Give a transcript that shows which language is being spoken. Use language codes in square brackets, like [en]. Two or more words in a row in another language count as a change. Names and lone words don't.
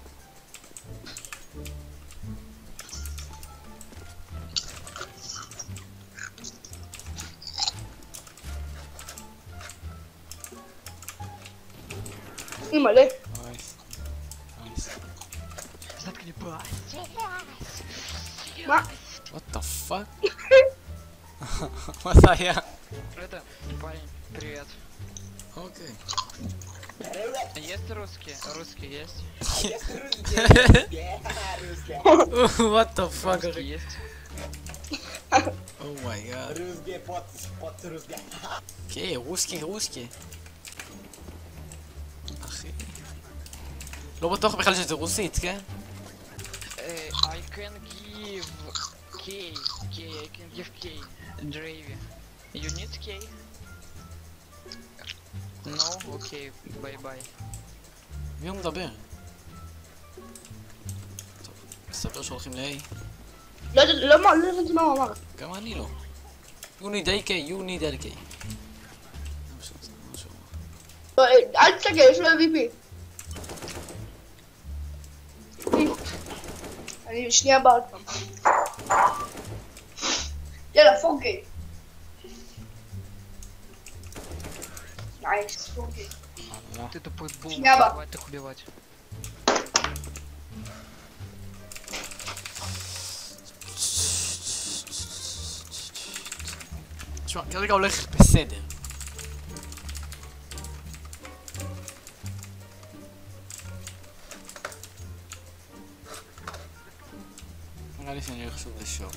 [he] היא מלא. [en] Nice. Nice. [he] מה? [en] What the fuck? [he] מה זה היה? [ru] Это, парень, привет. [he] אוקיי. [ru] Есть русский? Русский есть? [en] What the fuck? [ru] Русский есть? [he] אומייגאד. כן, רוסקי. אחי. לא בטוח בכלל שזה רוסית, כן? [en] I can give K. I can give K. Dravy. You need K? No? Okay, bye bye. [he] מי הוא מדבר? טוב, מסתבר שהולכים ל-A. לא יודעת מה הוא אמר. גם אני לא. [en] You need AK, you need LK. [he] לא, אל תסתכל, יש לו MVP. אני שנייה בא עוד פעם. יאללה, 4K. נייס, 4K. [ru] Ты тупой бум, Шляпа. давай их убивать. [he] תשמע, כרגע הולך בסדר. נראה לי שאני הולך שוב לשורט.